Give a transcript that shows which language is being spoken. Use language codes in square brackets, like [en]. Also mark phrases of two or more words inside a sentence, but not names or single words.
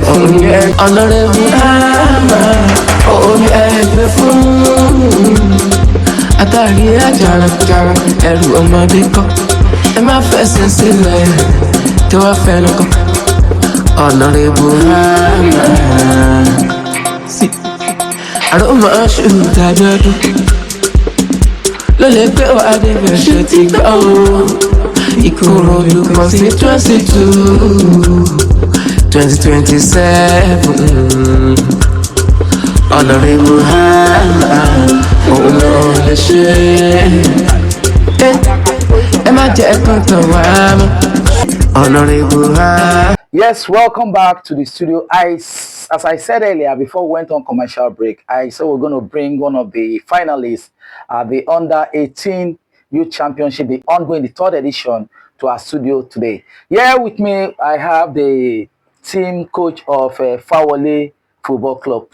[yo] fún Honorable Ama Onye Egbe fún Atari ajara ẹrù ọmọdé kọ́ ẹ má fẹsẹ̀ sílẹ̀ tí wọ́n fẹnu kọ́ Honorable Ama Aromoshood Abiodun ló lè gbé wa débẹ̀ ṣe ti gbọ́ o Ìkòròdú constituency 2027 Honorable Ama òun ló lè ṣe ẹ má jẹ́ kán tàn wá mọ́ Honorable Ama. [en] Yes, welcome back to the studio. As I said earlier, before we went on commercial break, I said we're going to bring one of the finalists at the Under 18 Youth Championship, the ongoing, the third edition, to our studio today. Here with me, I have the team coach of Fawole Football Club.